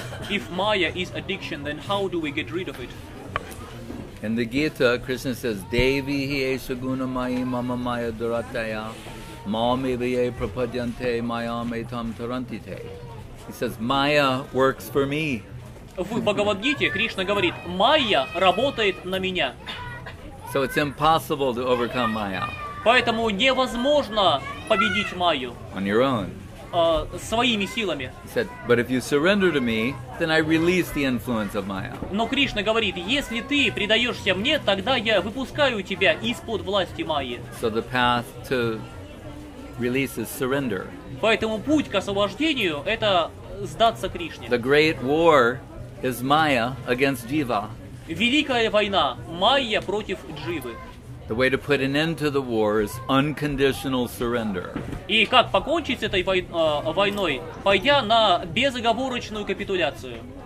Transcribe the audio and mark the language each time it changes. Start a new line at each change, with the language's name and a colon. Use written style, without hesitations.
English: If Maya is addiction, then how do we get rid of it? In the Gita, Krishna says,
Sanskrit: Devi hi esha guna mayi mama maya durataya mame viye prapadyante mayam etam tarantite.
English: He says, Maya works for me.
Russian: В Бхагавад-гите Кришна говорит, Майя работает на меня.
English: So it's impossible to overcome Maya
Russian: Поэтому невозможно победить Майю
English: on your own.
Russian: своими силами.
English: He said, but if you surrender to me, then I release the influence of Maya.
Russian: Но Кришна говорит, если ты предаешься мне, тогда я выпускаю тебя из-под власти Майи.
English: So the path to release is surrender.
Russian: Поэтому путь к освобождению – это сдаться Кришне.
English: The great war is Maya against Jiva.
Russian: Великая война – Майя против Дживы.
English: The way to put an end to the war is unconditional surrender.
Russian: И как покончить с этой войной, пойдя на безоговорочную капитуляцию.